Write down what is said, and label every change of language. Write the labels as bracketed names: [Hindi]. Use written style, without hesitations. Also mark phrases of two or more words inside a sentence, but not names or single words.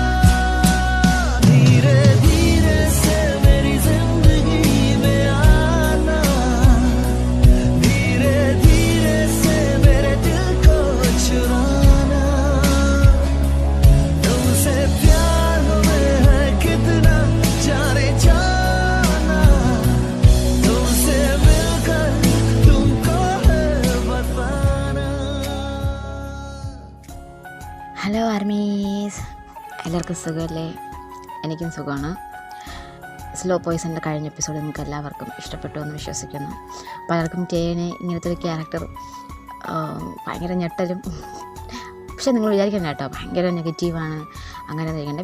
[Hindi] धीरे धीरे से मेरी जिंदगी में आना, धीरे धीरे से मेरे दिल को चुराना, तुमसे प्यार हमें है कितना जाने जाना, तुमसे मिलकर तुमको है बताना. [English] Hello Armies, [Malayalam] എല്ലാവർക്കും സുഖമല്ലേ? എനിക്കും സുഖമാണ്. സ്ലോ പോയ്സൻ്റെ കഴിഞ്ഞ എപ്പിസോഡ് നിങ്ങൾക്ക് എല്ലാവർക്കും ഇഷ്ടപ്പെട്ടു എന്ന് വിശ്വസിക്കുന്നു. പലർക്കും ടേനെ ഇങ്ങനത്തെ ഒരു ക്യാരക്ടർ ഭയങ്കര ഞെട്ടലും, പക്ഷെ നിങ്ങൾ വിചാരിക്കണ്ട കേട്ടോ, ഭയങ്കര നെഗറ്റീവാണ് അങ്ങനെ കഴിക്കേണ്ട.